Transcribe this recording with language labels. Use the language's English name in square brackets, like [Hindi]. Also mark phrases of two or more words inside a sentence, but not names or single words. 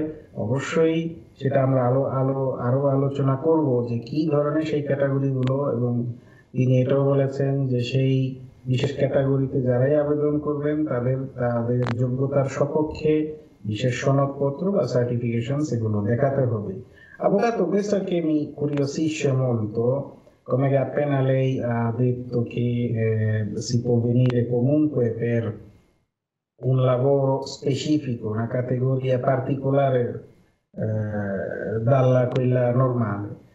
[Bangla] অবশ্যই সেটা আমরা আরো আলোচনা করব যে কি ধরনের সেই ক্যাটাগরিগুলো, এবং তিনি এটাও বলেছেন যে সেই বিশেষ ক্যাটাগরিতে যারাই আবেদন করবেন তাদের যোগ্যতার সপক্ষে বিশেষ সনদপত্র বা সার্টিফিকেশন সেগুলো দেখাতে হবে। [Italian] Avvocato, questo che mi curiosisce molto, come appena lei ha detto che si può venire comunque per un lavoro specifico, una categoria particolare dalla quella normale.